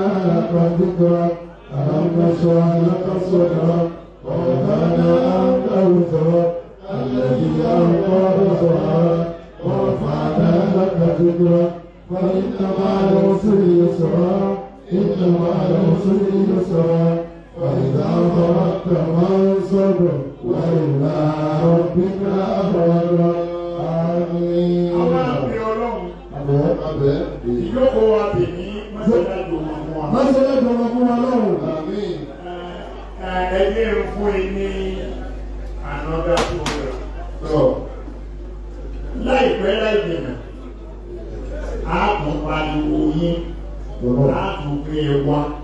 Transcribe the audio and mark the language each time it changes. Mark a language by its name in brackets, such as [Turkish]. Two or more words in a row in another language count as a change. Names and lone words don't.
[Arabic] لك ذكرك ألم نشرح لك صدرك ووضعنا عنك وزرك الذي أنقض ظهرك ورفعنا لك ذكرك فإن مع العسر يسرا إن مع العسر يسرا فإذا فرغت فانصب وإلى ربك فارغب آمين. [Yoruba] Ìjókòó wa tè ní mọ́sálásí ọmọ fún wa. Mọ́sálásí ọmọ fún wa lọ́wọ́. Ẹgbẹ́ fún ẹ ní [English] another program. [Yoruba] láìpẹ́ láìpẹ́ á tún pariwo yín á tún gbé e wá.